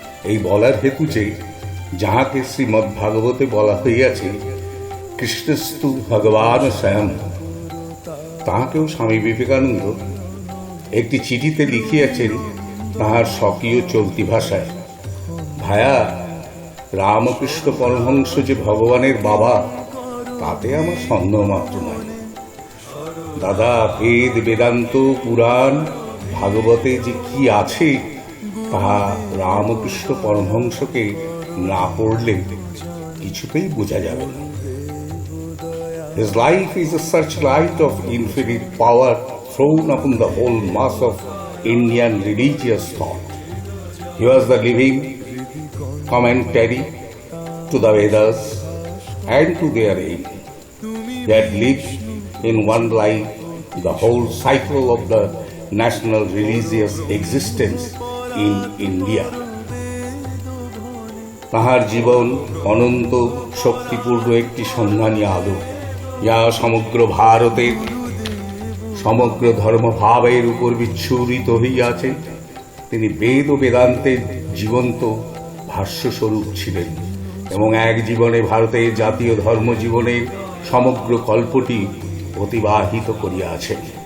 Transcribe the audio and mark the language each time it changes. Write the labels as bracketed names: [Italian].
[Bangla] এই বলার হেতু যে যাহাকে শ্রীমদ্ ভাগবতে বলা হইয়াছে কৃষ্ণস্তু ভগবান স্বয়ং, তাহাকেও স্বামী বিবেকানন্দ একটি চিঠিতে লিখিয়াছেন তাহার স্বকীয় চলতি ভাষায়, ভায়া রামকৃষ্ণ পরমহংস যে ভগবানের বাবা তাতে আমার সন্দেহ মাত্র নাই। দাদা, বেদ বেদান্ত পুরাণ ভাগবতে যে কি আছে তাহা রামকৃষ্ণ পরমহংসকে না পড়লে কিছুতেই বোঝা যাবে না। [English] His life is a searchlight of infinite power thrown upon the whole mass of Indian religious thought. He was the living commentary to the Vedas and to their aid. He had lived in one life the whole cycle of the national religious existence in India. [Bangla] তাহার জীবন অনন্ত শক্তিপূর্ণ একটি সন্ধানী আলো, যা সমগ্র ভারতের সমগ্র ধর্মভাবের উপর বিচ্ছুরিত হইয়াছে। তিনি বেদ ও বেদান্তের জীবন্ত ভাষ্যস্বরূপ ছিলেন এবং এক জীবনে ভারতের জাতীয় ধর্ম জীবনের সমগ্র কল্পটি অতিবাহিত করিয়াছেন।